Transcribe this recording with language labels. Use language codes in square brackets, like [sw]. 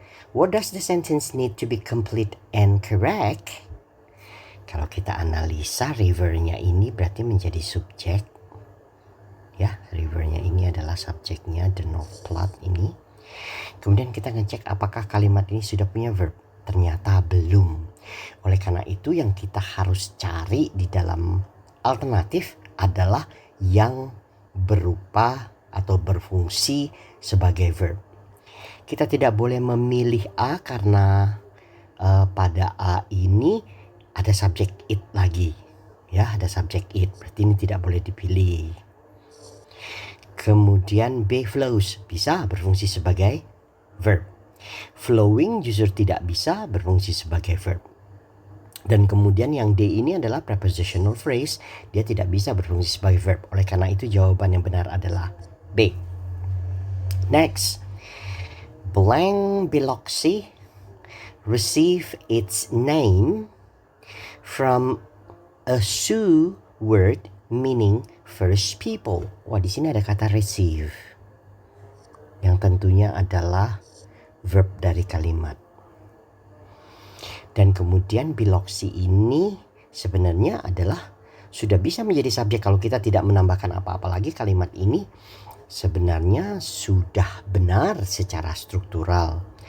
[en] What does the sentence need to be complete and correct? [id] Kalau kita analisa, rivernya ini berarti menjadi subjek. Ya, rivernya ini adalah subjeknya, the North Platte ini. Kemudian kita ngecek apakah kalimat ini sudah punya verb. Ternyata belum. Oleh karena itu yang kita harus cari di dalam alternatif adalah yang berupa atau berfungsi sebagai verb. Kita tidak boleh memilih A karena pada A ini ada subjek it lagi. Ya, ada subjek it. Berarti ini tidak boleh dipilih. Kemudian B, flows, bisa berfungsi sebagai verb. Flowing justru tidak bisa berfungsi sebagai verb. Dan kemudian yang D ini adalah prepositional phrase, dia tidak bisa berfungsi sebagai verb. Oleh karena itu jawaban yang benar adalah B. [en] Next, blank Biloxi receive its name from a Sioux word meaning first people. [id] Wah, di sini ada kata receive yang tentunya adalah verb dari kalimat. Dan kemudian biloxi ini sebenarnya adalah sudah bisa menjadi subjek kalau kita tidak menambahkan apa-apa lagi. Kalimat ini sebenarnya sudah benar secara struktural.